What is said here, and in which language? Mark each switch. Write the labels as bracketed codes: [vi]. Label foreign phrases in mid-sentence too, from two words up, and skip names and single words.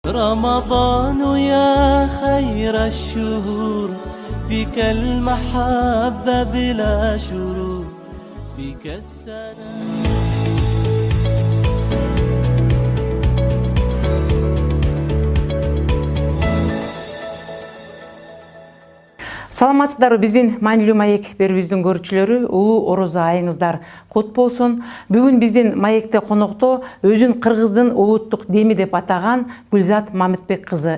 [ar] رمضان يا خير الشهور فيك المحبة بلا شرور فيك السلام. [ky] Саламатсыздарбы, биздин маанилүү маек берүүбүздүн көрүүчүлөрү, улуу орозо айыңыздар кут болсун. Бүгүн биздин маекте конокто өзүн кыргыздын улуттук деми деп атаган Гүлзат Мамытбек кызы.